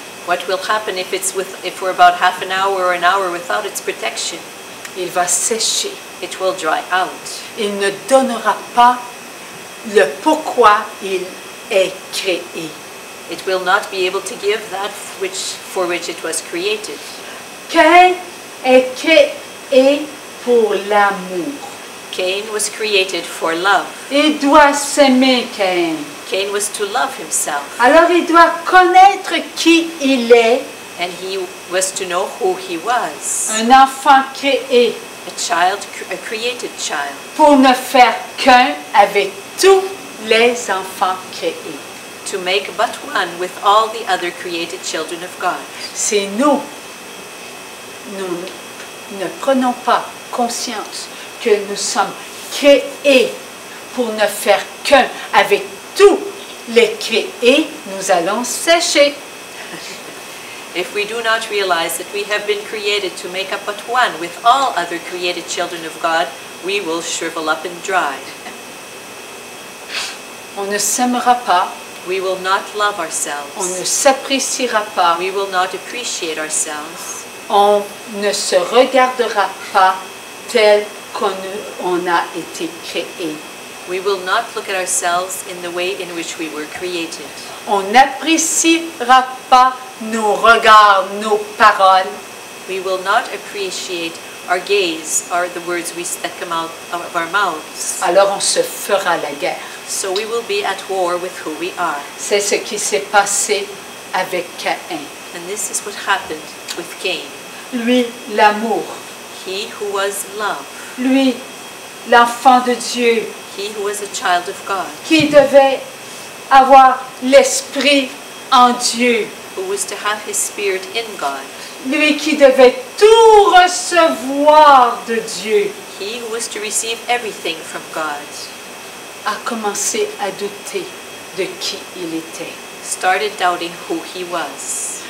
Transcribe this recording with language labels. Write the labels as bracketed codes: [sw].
[en] What will happen if we're about half an hour or an hour without its protection? [fr] Il va sécher. [en] It will dry out. [fr] Il ne donnera pas le pourquoi il est créé. [en] It will not be able to give that for which it was created. [fr] Caïn est créé pour l'amour. [en] Cain was created for love. [fr] Il doit s'aimer, Caïn. [en] Cain was to love himself, [fr] Alors il doit connaître qui il est, [en] and he was to know who he was. [fr] un enfant créé, [en] A created child, [fr] pour ne faire qu'un avec tous les enfants créés. [en] to make but one with all the other created children of God. [fr] C'est nous ne prenons pas conscience que nous sommes créés pour ne faire qu'un avec tous les créés, nous allons sécher. [en] If we do not realize that we have been created to make up but one with all other created children of God, we will shrivel up and dry. [fr] On ne s'aimera pas, [en] We will not love [fr] on ne [en] ourselves. [fr] s'appréciera pas, [en] We will not appreciate ourselves. [fr] on ne se regardera pas tel qu'on a été créé. [en] We will not look at ourselves in the way in which we were created. [fr] On n'appréciera pas nos regards, nos paroles. [en] We will not appreciate our gaze or the words that come out of our mouths. [fr] Alors on se fera la guerre. [en] So we will be at war with who we are. [fr] C'est ce qui s'est passé avec Caïn. [en] And this is what happened with Cain. [fr] Lui, l'amour. [en] He who was love. [fr] Lui, l'enfant de Dieu, [en] He who was a child of God. [fr] qui devait avoir l'esprit en Dieu. [en] Who was to have his spirit in God. [fr] Lui qui devait tout recevoir de Dieu, [en] He who was to receive everything from God. [fr] a commencé à douter de qui il était. [en] Started doubting who he was.